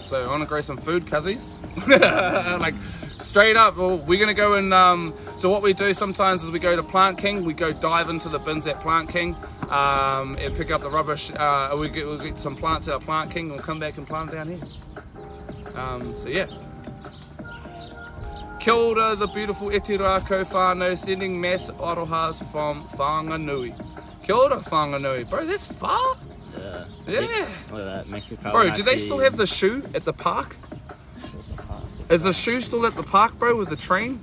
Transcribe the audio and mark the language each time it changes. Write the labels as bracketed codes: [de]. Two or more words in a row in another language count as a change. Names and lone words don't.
[en] So I want to grow some food, cuzzies. Like straight up, well, we're going to go and so what we do sometimes is we go to Plant King, we go dive into the bins at Plant King and pick up the rubbish. We'll get some plants out of Plant King and we'll come back and plant down here. So yeah. [mi] Kia ora, [en] the beautiful Iti Rākau whānau, sending mass arohas from Whanganui. [mi] Kia ora, Whanganui. [en] Bro, that's far. Yeah. Look at that, makes me proud. Bro, do they still have the shoe at the park? Is the shoe still at the park, bro, with the train?